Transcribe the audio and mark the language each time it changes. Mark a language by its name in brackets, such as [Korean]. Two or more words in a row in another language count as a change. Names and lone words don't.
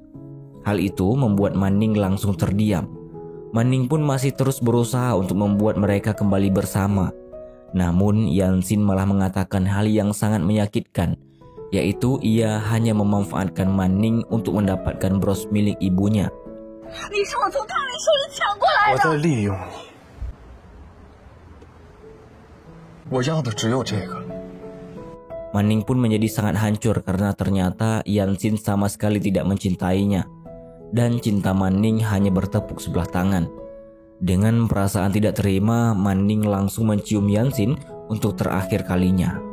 [Indonesian] Hal itu membuat Manning langsung terdiam. Manning pun masih terus berusaha untuk membuat mereka kembali bersama. Namun Yansin malah mengatakan hal yang sangat menyakitkan, yaitu ia hanya memanfaatkan Manning untuk mendapatkan bros milik ibunya. [Chinese] 你是我从大人手里抢过来的。我在利用你，我要的只有这个。 [Indonesian] Manning pun menjadi sangat hancur karena ternyata Yansin sama sekali tidak mencintainya. Dan cinta Manning hanya bertepuk sebelah tangan. Dengan perasaan tidak terima, Manning langsung mencium Yansin untuk terakhir kalinya.